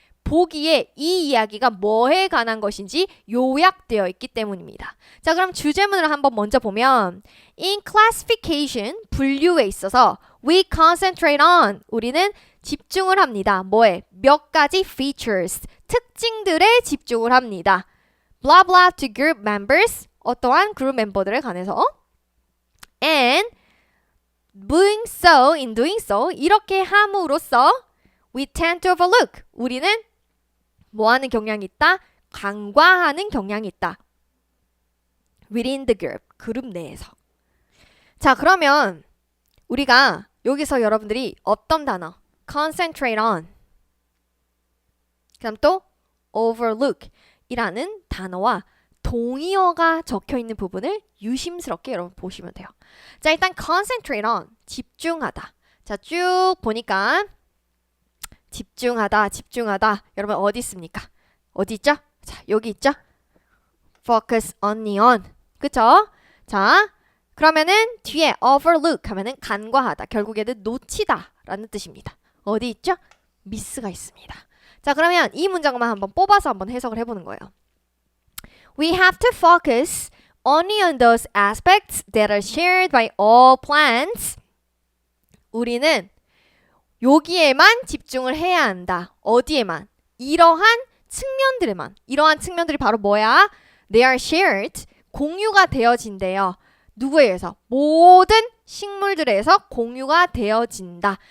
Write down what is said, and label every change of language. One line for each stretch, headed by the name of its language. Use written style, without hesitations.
Korean: 보기에 이 이야기가 뭐에 관한 것인지 요약되어 있기 때문입니다. 자, 그럼 주제문을 한번 먼저 보면
English: In classification,
Korean: 분류에 있어서
English: we concentrate on,
Korean: 우리는 집중을 합니다. 뭐에? 몇 가지 features, 특징들에 집중을 합니다.
English: blah blah to group members,
Korean: 어떠한 그룹 멤버들에 관해서
English: and in doing so,
Korean: 이렇게 함으로써
English: we tend to overlook,
Korean: 우리는 뭐하는 경향이 있다? 간과하는 경향이 있다.
English: within the group,
Korean: 그룹 내에서. 자, 그러면 우리가 여기서 여러분들이 어떤 단어? concentrate on, 그 다음 또 overlook 이라는 단어와 동의어가 적혀있는 부분을 유심스럽게 여러분 보시면 돼요. 자, 일단 concentrate on, 집중하다. 자, 쭉 보니까 집중하다, 집중하다. 여러분 어디 있습니까? 어디 있죠? 자, 여기 있죠?
English: focus only on.
Korean: 그쵸? 자, 그러면은 뒤에 overlook 하면은 간과하다. 결국에는 놓치다 라는 뜻입니다. 어디 있죠? miss가 있습니다. 자, 그러면 이 문장만 한번 뽑아서 한번 해석을 해보는 거예요.
English: We have to focus only on those aspects that are shared by all plants.
Korean: 우리는 여기에만 집중을 해야 한다. 어디에만? 이러한 측면들에만. 이러한 측면들이 바로 뭐야?
English: They are shared.
Korean: 공유가 되어진대요. 누구에 의해서? 모든 식물들에 의해서 공유가 되어진다.